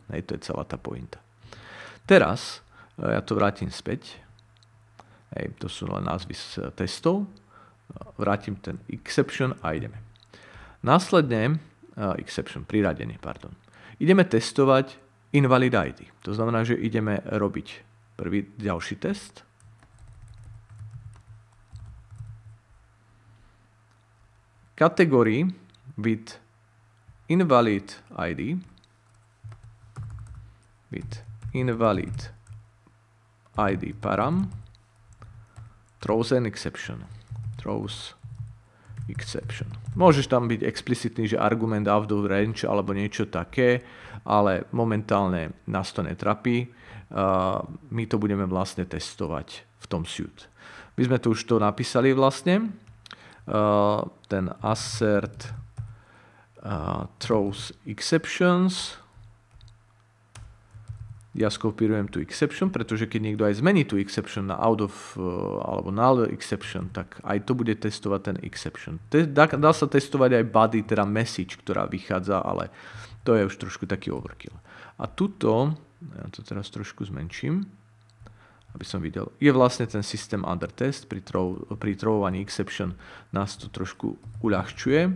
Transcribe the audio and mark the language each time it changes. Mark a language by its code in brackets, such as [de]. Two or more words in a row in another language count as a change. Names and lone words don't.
[sk] Hej, to je celá tá pointa. Teraz ja to vrátim späť. Hej, to sú len názvy z testov. Vrátim ten exception a ideme. Následne, priradenie, pardon. Ideme testovať [en] invalid ID. [sk] To znamená, že ideme robiť ďalší test. [en] Category with invalid ID param throws exception. [sk] Môžeš tam byť explicitný, že [en] argument out of range [sk] alebo niečo také, ale momentálne nás to netrapí. My to budeme vlastne testovať v tom suite. My sme tu už to napísali vlastne. [en] Ten assert throws exceptions. [sk] Ja skopírujem tú exception, pretože keď niekto aj zmení tú exception na [en] out of [sk] alebo [en] null exception, [sk] tak aj to bude testovať ten exception. Dá sa testovať aj body, teda message, ktorá vychádza, ale to je už trošku taký overkill. A tuto, ja to teraz trošku zmenším, aby som videl, je vlastne ten systém [en] under test, [sk] pri throwovaní exception nás to trošku uľahčuje.